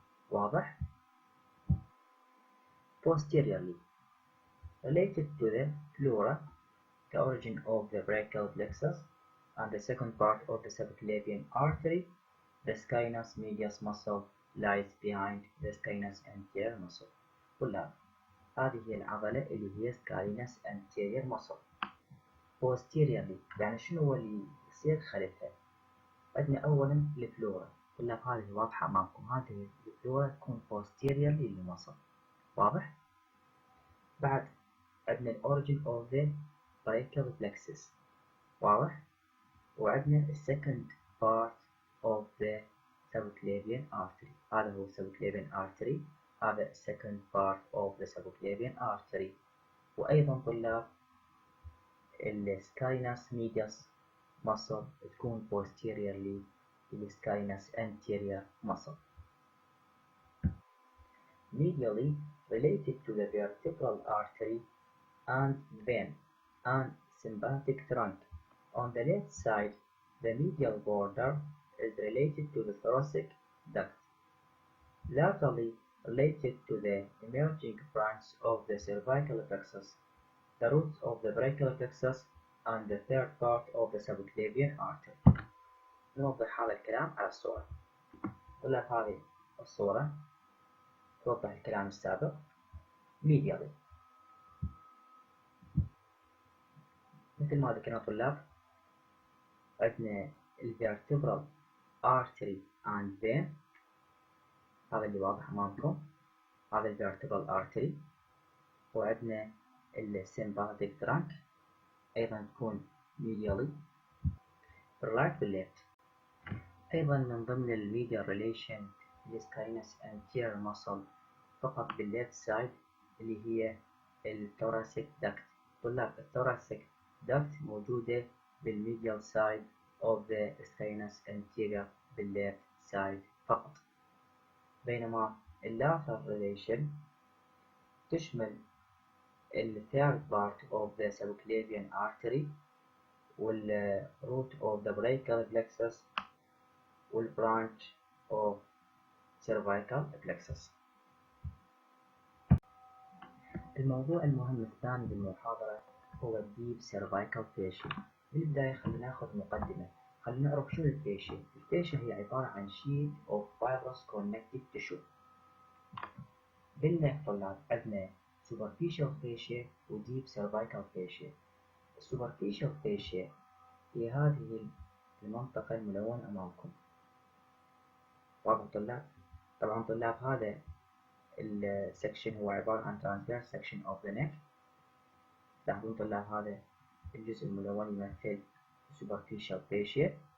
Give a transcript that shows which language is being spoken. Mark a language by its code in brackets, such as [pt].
[ar] واضح؟ [en] posteriorly related to the pleura, the origin of the brachial plexus and the second part of the subclavian artery, the Scalenus medius muscle lies behind the Scalenus anterior muscle. [ar] طلاب هذه هي العضلة اللي هي Scalenus anterior muscle. posteriorly يعني شنو هو اللي يصير خلفها؟ عندنا أولا الفلورا. طلاب هذه واضحة أمامكم، هذه الفلورا تكون posteriorly للمصل. واضح؟ بعد عندنا [en] origin of the brachial plexus. [ar] واضح؟ وعندنا [en] second part of the subclavian artery. [ar] هذا هو [en] subclavian artery، هذا second part of the subclavian artery. [ar] وأيضا طلاب [en] Scalenus medius muscle تكون posteriorly Scalenus anterior muscle. Medially related to the vertebral artery and vein and sympathetic trunk. On the left side, the medial border is related to the thoracic duct. Laterally related to the emerging branch of the cervical plexus, the roots of the brachial plexus and the third part of the subclavian artery. [ar] نوضح هذا الكلام على الصورة. طلاب هذه الصورة توضح الكلام السابق. medially مثل ما ذكرنا طلاب عندنا الvertebral artery and vein، هذا اللي واضح أمامكم، هذا الvertebral artery. وعندنا الsympathetic trunk أيضا تكون medially بالرايت بالليفت. أيضا من ضمن الميديال relation للسكاينس anterior muscle فقط بالليفت سايد اللي هي الثوراسيك داكت. طلاب الثوراسيك داكت موجودة بالميديال سايد of the scalenus anterior بالليفت سايد فقط، بينما اللاترال relation تشمل ال [en] third part of the subclavian artery [ar] وال root of the brachial plexus وال branch of cervical plexus. الموضوع المهم الثاني بالمحاضرة هو الديب سيرفايكال فيشيا. بالبداية خلينا ناخذ مقدمة، خلينا نعرف شنو الفيشيا. الفيشيا هي عبارة عن [en] sheet of fibrous connective tissue. [ar] بالنك طلاب عندنا [en] superficial fascia و deep cervical fascia. [ar] superficial fascia هي هذه المنطقة الملونة أمامكم. واضح طلاب؟ طبعا طلاب هذا السكشن هو عبارة عن [en] transverse section of the neck. [ar] تلاحظون طلاب هذا الجزء الملون يمثل superficial fascia.